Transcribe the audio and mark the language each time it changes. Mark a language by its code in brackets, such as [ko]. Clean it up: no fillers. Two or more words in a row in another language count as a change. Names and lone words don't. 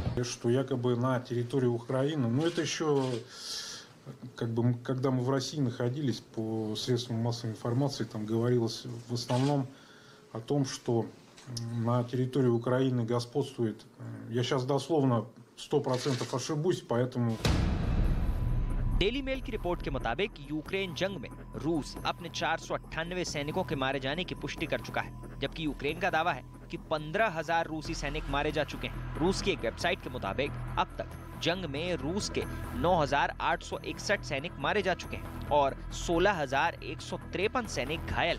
[ru] Что якобы на территории Украины, это еще, когда мы в России находились, по средствам массовой информации, там говорилось в основном о том, что на территории Украины господствует, я сейчас дословно 100% ошибусь, поэтому... [hi] डेली मेल की रिपोर्ट के मुताबिक यूक्रेन जंग में रूस अपने 498 सैनिकों के मारे जाने की पुष्टि कर चुका है, जबकि यूक्रेन का दावा है कि 15,000 रूसी सैनिक मारे जा चुके हैं। रूस की एक वेबसाइट के मुताबिक अब तक जंग में रूस के 9,861 सैनिक मारे जा चुके हैं और 16,153 सैनिक घायल।